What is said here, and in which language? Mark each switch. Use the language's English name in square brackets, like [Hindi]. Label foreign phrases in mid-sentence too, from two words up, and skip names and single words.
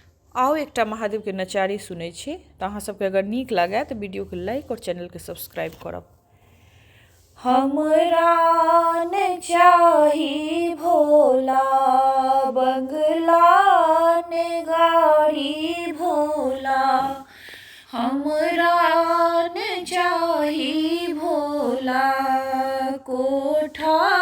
[Maithili] आओ एकटा महादेव के नचारी सुनै छी। तऽ अहाँ सबके अगर नीक लागे तऽ वीडियो के लाइक और चैनल के सब्सक्राइब करब। हमरा ने चाही भोला बंगला ने गाड़ी भोला, हमरा ने चाही भोला कोठा